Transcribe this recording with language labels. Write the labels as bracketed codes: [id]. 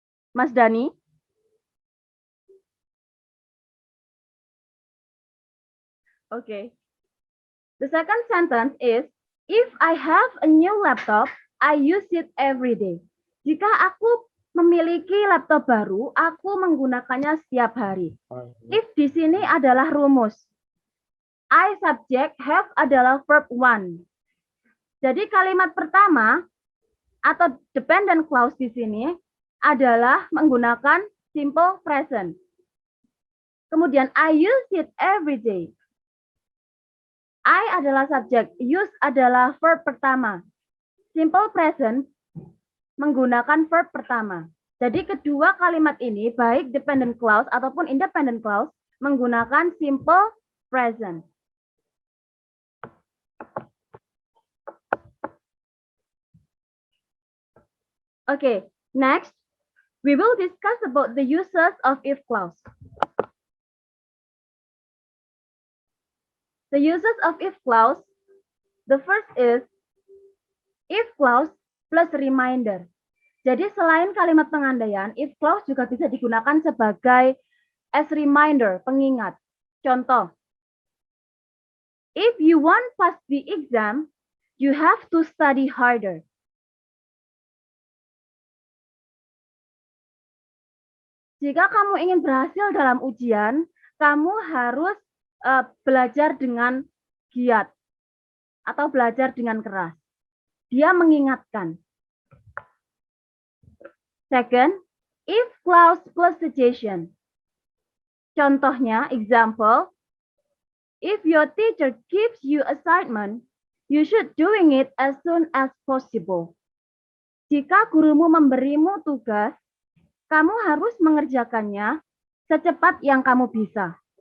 [id] Mas Dani. [en] Okay. The second sentence is, if I have a new laptop, I use it every day. [id] Jika aku memiliki laptop baru, aku menggunakannya setiap hari. If di sini adalah rumus. I subject, have adalah verb 1. Jadi kalimat pertama atau dependent clause di sini adalah menggunakan simple present. Kemudian [en] I use it every day. [id] I adalah subjek, use adalah verb pertama. Simple present menggunakan verb pertama. Jadi kedua kalimat ini, baik dependent clause ataupun independent clause, menggunakan simple present. [en] Okay, next, we will discuss about the uses of if clause. The uses of if clause, the first is if clause plus reminder. [id] Jadi selain kalimat pengandaian, if clause juga bisa digunakan sebagai [en] as reminder, [id] pengingat. Contoh, [en] if you want pass the exam, you have to study harder. [id] Jika kamu ingin berhasil dalam ujian, kamu harus belajar dengan giat atau belajar dengan keras. Dia mengingatkan. [en] Second, if clause plus suggestion. [id] Contohnya, [en] example, if your teacher gives you assignment, you should doing it as soon as possible. [id] Jika gurumu memberimu tugas, kamu harus mengerjakannya secepat yang kamu bisa.